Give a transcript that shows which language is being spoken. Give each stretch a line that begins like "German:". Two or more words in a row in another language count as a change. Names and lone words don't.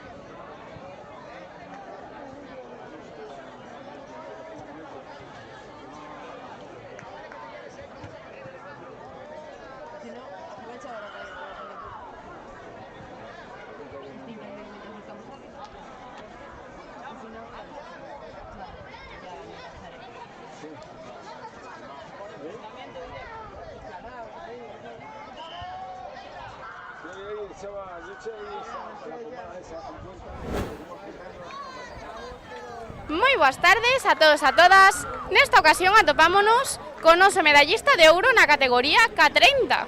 Spanish: Si no, aprovecha ahora para ir. Si no, vale, ya me pasaré.
Galician: Moi boas tardes a todos e a todas. Nesta ocasión atopámonos con noso medallista de ouro na categoría K30.